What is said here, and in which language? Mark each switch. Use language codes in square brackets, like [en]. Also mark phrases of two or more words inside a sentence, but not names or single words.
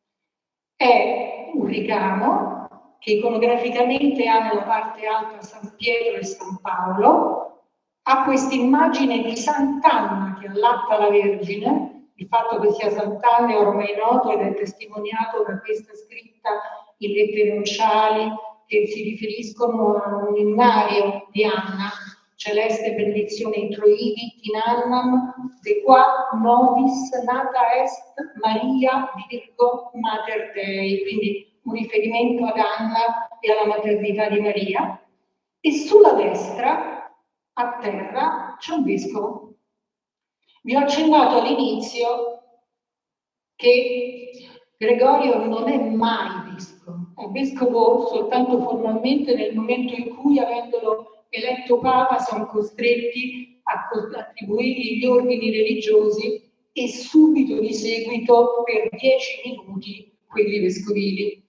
[it] È un ricamo che iconograficamente ha nella parte alta San Pietro e San Paolo, ha questa immagine di Sant'Anna che allatta la Vergine. Il fatto che sia Sant'Anna è ormai noto ed è testimoniato da questa scritta in lettere unciali che si riferiscono a un innario di Anna, celeste benedizione [la] introivit in annam, de qua nobis nata est Maria Virgo Mater Dei, [it] quindi un riferimento ad Anna e alla maternità di Maria. E sulla destra, a terra, c'è un vescovo. Vi ho accennato all'inizio che Gregorio non è mai vescovo, è vescovo soltanto formalmente nel momento in cui, avendolo eletto Papa, sono costretti a attribuirgli gli ordini religiosi e subito di seguito per 10 minuti quelli vescovili.